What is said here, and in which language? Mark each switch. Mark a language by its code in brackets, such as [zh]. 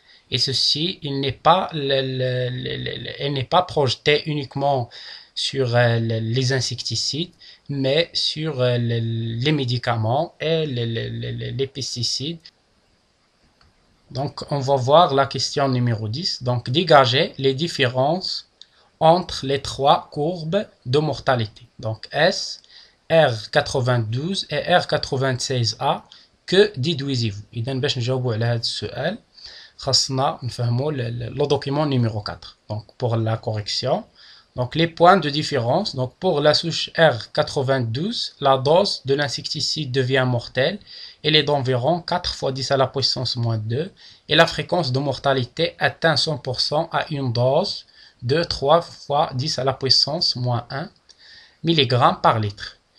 [fr] Et ceci, il n'est pas projeté uniquement sur les insecticides, mais sur les médicaments et les pesticides. Donc, on va voir la question numéro 10. Donc, dégager les différences entre les 3 courbes de mortalité. Donc, S, R92 et R96A, que déduisez-vous? [ar] إذا باش نجاوبوا على هذا السؤال خاصنا نفهموا [fr] le document numéro 4. Donc, pour la correction, donc les points de différence. Donc, pour la souche R92, la dose de l'insecticide devient mortelle. Elle est d'environ 4 fois 10 à la puissance moins 2 et la fréquence de mortalité atteint 100% à une dose de 3 fois 10 à la puissance moins 1 mg par litre.